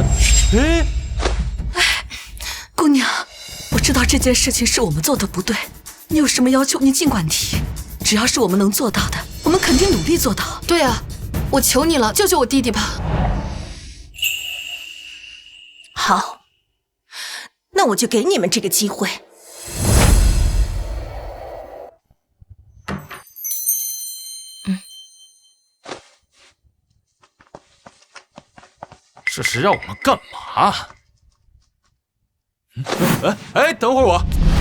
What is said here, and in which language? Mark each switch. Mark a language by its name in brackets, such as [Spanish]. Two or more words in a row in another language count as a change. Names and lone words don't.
[Chinese] 姑娘，我知道這件事情是我們做的不對，你有什麼要求你儘管提，只要是我們能做到的，我們肯定努力做到。對啊，我求你了，救救我弟弟吧。好，那我就給你們這個機會。這是讓我們幹嘛？哎，等會兒我。